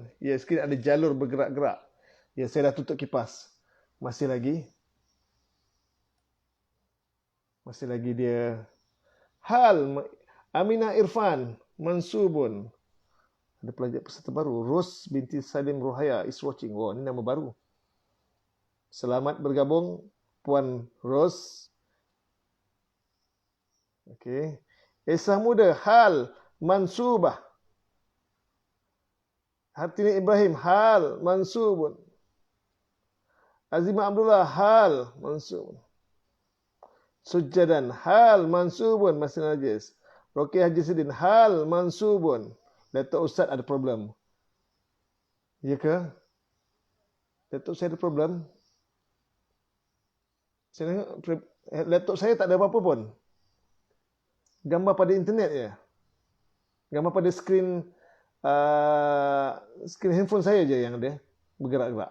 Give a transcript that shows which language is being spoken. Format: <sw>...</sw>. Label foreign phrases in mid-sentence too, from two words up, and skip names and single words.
<ms>Ya, sikit ada jalur bergerak-gerak. Ya, saya dah tutup kipas. Masih lagi dia. Hal Aminah Irfan mansubun. Ada pelajar peserta baru. Ros binti Salim Rohaya</ms> <en>is watching.</en> <ms>Wow, ini nama baru. Selamat bergabung Puan Ros. Okey. Esa Muda</ms> <ar>حال منصوبة.</ar> <ms>Hartini Ibrahim</ms> <ar>حال منصوب.</ar> <ms>Azimah Abdullah</ms> <ar>حال منصوب.</ar> <ms>Sujadan</ms> <ar>حال منصوب.</ar> <ms>Masih najis. Roki Haji Sidin</ms> <ar>حال منصوب.</ar> <ms>Datuk Ustaz ada problem. Ya ke? Datuk saya ada problem. Saya tengok laptop saya tak ada apa-apa pun. Gambar pada internet je. Gambar pada skrin handphone saya je yang ada bergerak-gerak.</ms>